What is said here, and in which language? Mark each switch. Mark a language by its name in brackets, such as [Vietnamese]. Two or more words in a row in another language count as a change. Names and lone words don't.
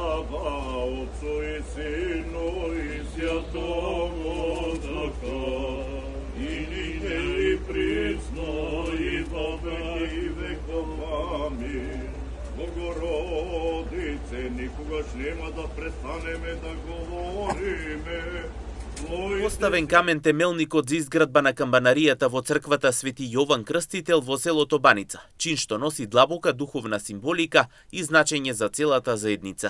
[Church Slavic] Слава Отцу и Сину и Святому Духа, и нине и присно и во веки веков. Амин. [Macedonian] Богородице, никогаш нема да престанеме да говориме. Поставен камен темелникот за изградба на камбанаријата во црквата Свети Јован Крстител во селото Баница, чин што носи длабока духовна символика и значење за целата заедница.